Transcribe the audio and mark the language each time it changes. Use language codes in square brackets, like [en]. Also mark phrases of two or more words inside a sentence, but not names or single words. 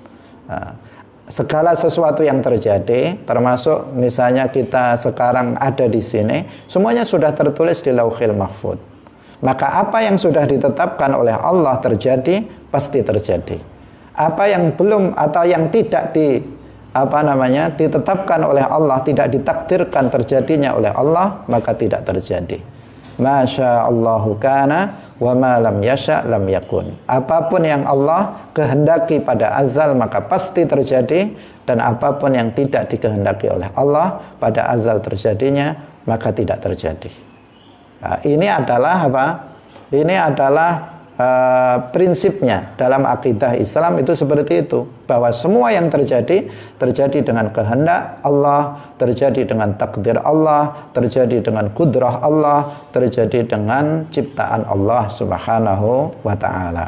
[id] Segala sesuatu yang terjadi, termasuk misalnya kita sekarang ada di sini, semuanya sudah tertulis di Lauhil Mahfuz. Maka apa yang sudah ditetapkan oleh Allah terjadi, pasti terjadi. Apa yang belum atau yang tidak ditetapkan oleh Allah, tidak ditakdirkan terjadinya oleh Allah, maka tidak terjadi. [ar] ما شاء الله كان وما لم يشأ لم يكن. [id] Apapun yang Allah kehendaki pada azal maka pasti terjadi, dan apapun yang tidak dikehendaki oleh Allah pada azal terjadinya maka tidak terjadi. Ini adalah prinsipnya dalam akidah Islam itu seperti itu, bahwa semua yang terjadi dengan kehendak Allah, terjadi dengan takdir Allah, terjadi dengan kudrah Allah, terjadi dengan ciptaan Allah [ar] سبحانه وتعالى.